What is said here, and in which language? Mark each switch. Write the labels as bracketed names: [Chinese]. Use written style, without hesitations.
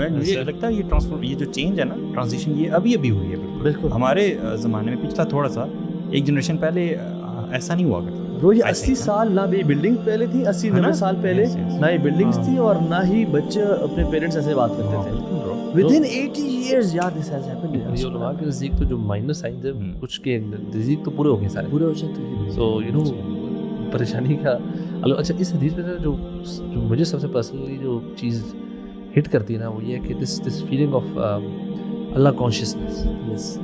[Urdu] مجھے لگتا ہے یہ جو چینج ہے نا, ٹرانزیشن, یہ ابھی ہوئی ہے. بالکل ہمارے زمانے میں پچھلا تھوڑا سا ایک جنریشن پہلے ایسا نہیں ہوا کرتا. برو یہ 80 سال نہ بھی بلڈنگ پہلے تھی, 80-90 سال پہلے نہ ہی بلڈنگس تھی اور نہ ہی بچے اپنے پیرنٹس ایسے بات کرتے تھے. [English] Within 80 years [Urdu] یار [English] this has happened. [Urdu] یہ علماء کے نزدیک تو جو مائنر سائنس ہے کچھ کے نزدیک تو پورے ہو گئے سارے, پورے ہو جاتے. [English] so you know [Urdu] پریشانی کا. اچھا اس حدیث میں جو مجھے سب سے پرسنلی جو چیز ہٹ کرتی ہے نا وہ یہ ہے کہ [English] this feeling of اللہ consciousness,